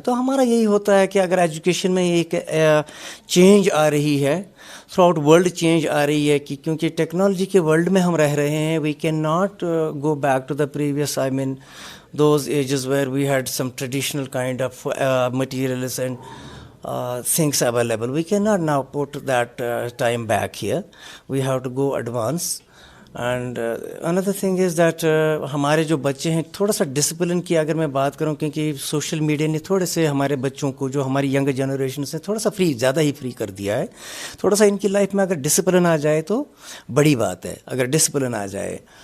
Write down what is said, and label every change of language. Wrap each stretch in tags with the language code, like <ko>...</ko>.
<ur>تو ہمارا یہی ہوتا ہے کہ اگر ایجوکیشن میں ایک چینج آ رہی ہے تھرو آؤٹ ورلڈ چینج آ رہی ہے کہ کیونکہ ٹیکنالوجی کے ورلڈ میں ہم رہ رہے ہیں</ur> <en>We can not go back to the previous I mean those ages where we had some traditional kind of materials and things available. We cannot now put that time back here. We have to go advance. And another thing is that</en> <ur>ہمارے جو بچے ہیں تھوڑا سا discipline کی اگر میں بات کروں کیونکہ سوشل میڈیا نے تھوڑے سے ہمارے بچوں کو جو ہماری ینگ جنریشن سے تھوڑا سا زیادہ ہی فری کر دیا ہے. تھوڑا سا ان کی لائف میں اگر ڈسپلن آ جائے تو بڑی بات ہے اگر ڈسپلن آ جائے.</ur>